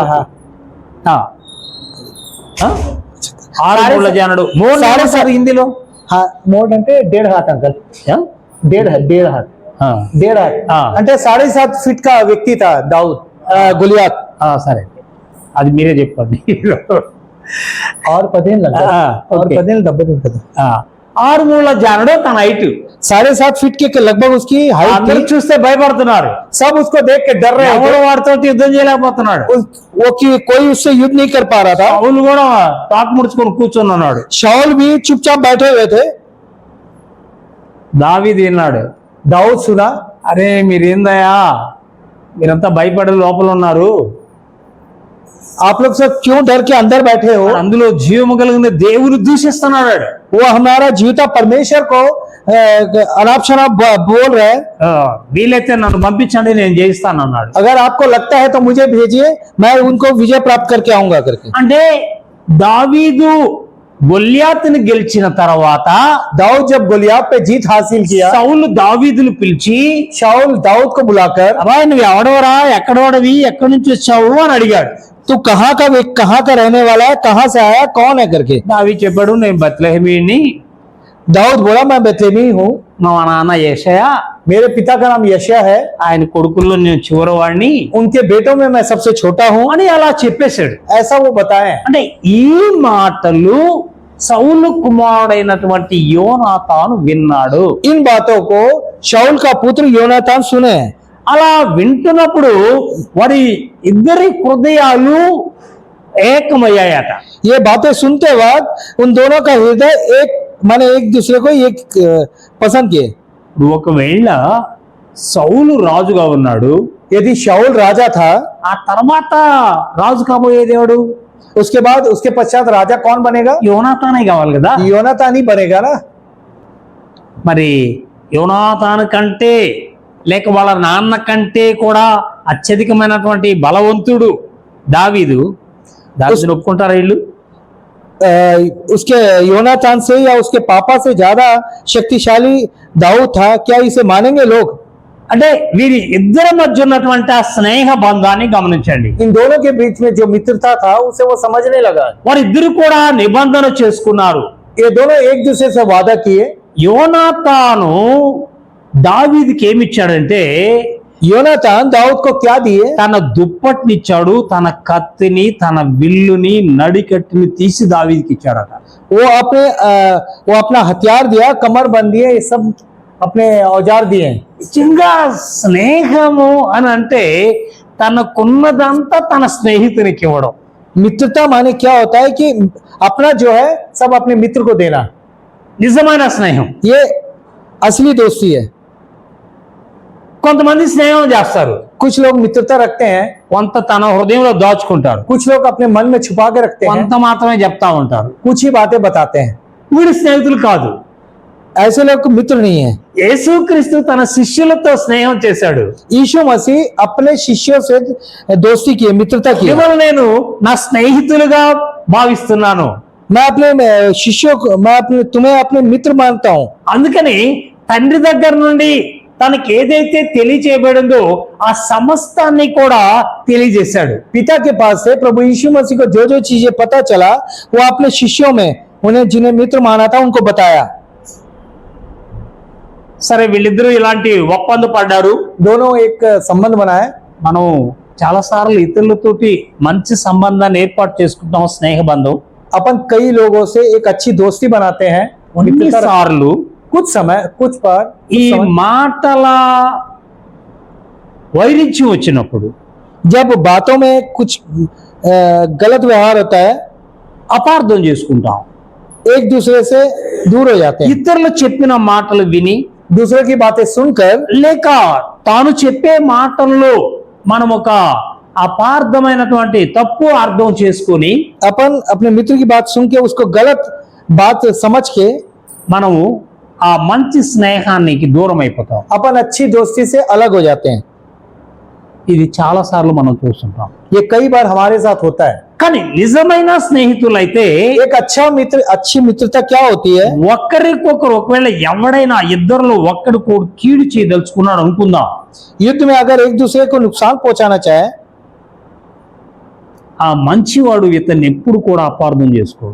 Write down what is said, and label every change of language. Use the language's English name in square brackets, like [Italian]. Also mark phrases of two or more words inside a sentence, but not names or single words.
[Telugu] ఆరు మూల జానుడు మోర్ సార్ హిందీలో. [Hindi] हाँ मोड అంటే 1.5 हाथ अंकल. 1.5 हाथ. हाँ 1.5 हाथ. అంటే 7.5 फीट का व्यक्ति था दाऊद गुलियात. [Telugu] సరే అది మీరే చెప్పండి. [Hindi] और 15 लगा और 15 डब्बे కదా. [Telugu] ఆరు మూల జానుడు తన హైట్ [Hindi] 7.5 फीट के लगभग उसकी हाइट [Telugu] అందరూ [Hindi] थी. [Telugu] చూస్తే భయపడుతున్నారు. [Hindi] सब उसको देख के डर रहे [Telugu] ఎవరు [Hindi] थे. [Telugu] వాడితో యుద్ధం చేయలేకపోతున్నాడు. [Hindi] वो कि कोई उससे युद्ध नहीं कर पा रहा था. [Telugu] పౌలు కూడా తాకు ముడుచుకొని కూర్చొని ఉన్నాడు. [Hindi] शाऊल भी चुपचाप बैठे हुए थे. [Telugu] దావీదు విన్నాడు. [Hindi] दाऊद सुना, [Telugu] అరే మీరేందయ్యా మీరంతా భయపడే లోపల ఉన్నారు, [Hindi] आप लोग सब क्यों डर के अंदर बैठे हो. [Telugu] అందులో జీవము కలిగిన దేవుని దూషిస్తున్నాడు. [Hindi] वो हमारा जीविता परमेश्वर को अनाप शनाप बोल रहे हैं. [Telugu] వీలైతే నన్ను పంపించండి నేను జయిస్తాను అన్నాడు. [Hindi] अगर आपको लगता है तो मुझे भेजिए, मैं उनको विजय प्राप्त करके आऊंगा करके. [Telugu] అంటే దావీదు గొల్యాతుని గెలిచిన తర్వాత [Hindi] दाऊद जब गोलियात पे जीत हासिल किया, [Telugu] సౌలు దావీదును పిలిచి [Hindi] शाऊल दाऊद को बुलाकर, [Telugu] అబ్బాయి నువ్వు ఎవడవరా, ఎక్కడోడవి, ఎక్కడి నుంచి వచ్చావు అని అడిగాడు. [Hindi] तू कहाँ का रहने वाला है, कहाँ से आया, कौन है करके. [Telugu] దావీదు చెప్పాడు నేను బత్లెహేమీని, [Hindi] दाऊद बोला मैं बेतलेहमी हूँ, [Telugu] మా నాన్న యేషయా, [Hindi] मेरे पिता का नाम यशया है, [Telugu] ఆయన కొడుకుల్లో నేను చివరివాడిని [Hindi] उनके बेटों में मैं सबसे छोटा हूँ. [Telugu] అని అలా చెప్పేశాడు. [Hindi] ऐसा वो बताए. [Telugu] అంటే ఈ మాటలు సౌలు కుమారుడైనటువంటి యోనాతాను విన్నాడు. [Hindi] इन बातों को शाऊल का पुत्र योनातान सुने. [Telugu] అలా వింటున్నప్పుడు వారి ఇద్దరి హృదయాలు ఏకమయ్యాయట. [Hindi] ये बातें सुनते वक्त उन दोनों का हृदय एक माने एक दूसरे को एक पसंद किए. [Telugu] ఒకవేళ సౌలు రాజుగా ఉన్నాడు, [Hindi] यदि शाऊल राजा था, [Telugu] ఆ తర్వాత రాజు కాబోయేది ఎవడు? [Hindi] उसके बाद उसके पश्चात राजा कौन बनेगा. [Telugu] యోనాతానే కావాలి కదా. [Hindi] योनातान ही बनेगा ना. [Telugu] మరి యోనాతాను కంటే లేక వాళ్ళ నాన్న కంటే కూడా అత్యధికమైనటువంటి బలవంతుడు దావీదు. దావీదుని ఒప్పుకుంటారా వీళ్ళు? [Hindi] उसके योनातान से या उसके पापा से ज्यादा शक्तिशाली दाऊद था, क्या इसे मानेंगे लोग. [Telugu] అంటే వీరి ఇద్దరి మధ్య ఉన్నటువంటి ఆ స్నేహ బంధాన్ని గమనించండి. [Hindi] इन दोनों के बीच में जो मित्रता था उसे वो समझने लगा. [Telugu] వారిద్దరు కూడా నిబంధన చేసుకున్నారు. [Hindi] ये दोनों एक दूसरे से वादा किए. [Telugu] యోనాతాను దావీదుకి ఏమిచ్చాడంటే [Hindi] योनातान दाऊद को क्या दिए. [Telugu] తన దుప్పట్నిచ్చాడు, తన కత్తిని, తన విల్లుని, నడికట్టుని తీసి దావీదుకి ఇచ్చాడట. [Hindi] वो अपना हथियार दिया, कमर बंद दिए, ये सब अपने औजार दिए. [Telugu] నిజంగా స్నేహము అని అంటే తనకున్నదంతా తన స్నేహితునికి ఇవ్వడం. [Hindi] मित्रता माने क्या होता है कि अपना जो है सब अपने मित्र को देना. [Telugu] నిజమైన స్నేహం. [Hindi] ये असली दोस्ती है. [Telugu] కొంతమంది స్నేహం చేస్తారు, [Hindi] कुछ लोग मित्रता रखते हैं, [Telugu] కొంత తన హృదయంలో దాచుకుంటారు, [Hindi] कुछ लोग अपने मन में छुपा के रखते हैं, [Telugu] కొంత మాత్రమే చెప్తా ఉంటారు. [Hindi] कुछ ही बातें बताते हैं. [Telugu] వీడి స్నేహితులు కాదు. [Hindi] ऐसे लोग मित्र नहीं है. [Telugu] యేసుక్రీస్తు తన శిష్యులతో స్నేహం చేశాడు. [Hindi] यीशु मसीह अपने शिष्यों से दोस्ती की, मित्रता की. [Telugu] మిమ్మల్ని నేను నా స్నేహితులుగా భావిస్తున్నాను, [Hindi] मैं अपने शिष्यों को, मैं तुम्हें अपने मित्र मानता हूँ. [Telugu] అందుకని తండ్రి దగ్గర నుండి తనకి ఏదైతే తెలియచేయబడిందో ఆ సమస్తాన్ని కూడా తెలియజేశాడు. [Hindi] पिता के पास से प्रभु यीशु मसीह को जो जो चीजें पता चला वो अपने शिष्यों में उन्हें जिन्हें मित्र माना था उनको बताया. [Telugu] సరే వీళ్ళిద్దరూ ఇలాంటి ఒప్పందం పడ్డారు. [Hindi] दोनों एक संबंध बनाए. [Telugu] మనం చాలా సార్లు ఇతరులతోటి మంచి సంబంధాన్ని ఏర్పాటు చేసుకుంటాం, స్నేహ బంధం. [Hindi] अपन कई लोगों से एक अच्छी दोस्ती बनाते हैं. [Telugu] సార్లు [Hindi] कुछ समय कुछ बार [Telugu] ఈ మాటల వైరుధ్యం వచ్చినప్పుడు, [Hindi] जब बातों में कुछ गलत व्यवहार होता है, [Telugu] అపార్థం చేసుకుంటాం. [Hindi] एक दूसरे से दूर हो जाते हैं. [Telugu] ఇతరులు చెప్పిన మాటలు విని [Hindi] दूसरे की बातें सुनकर [Telugu] లేక తాను చెప్పే మాటల్లో మనం ఒక అపార్థమైనటువంటి తప్పు అర్థం చేసుకొని [Hindi] अपन अपने मित्र की बात सुन के उसको गलत बात समझ के [Telugu] మనము ఆ మంచి స్నేహానికి దూరం అయిపోతాం. [Hindi] अपन अच्छी दोस्ती से अलग हो जाते हैं. [Telugu] ఇది చాలా సార్లు మనం చూస్తుంటాం. [Hindi] ये कई बार हमारे साथ होता है. [Telugu] కానీ నిజమైన స్నేహితులైతే [Hindi] एक अच्छा मित्र, अच्छी मित्रता क्या होती है? [Telugu] ఒకరికొకరు ఒకవేళ ఎవడైనా ఇద్దరులో ఒక్కడు కూడా కీడు చేయదలుచుకున్నాడు అనుకుందాం, [Hindi] युद्ध में अगर एक दूसरे को नुकसान पहुंचाना चाहे, [Telugu] ఆ మంచివాడు ఇతన్ని ఎప్పుడు కూడా అపార్థం చేసుకోడు.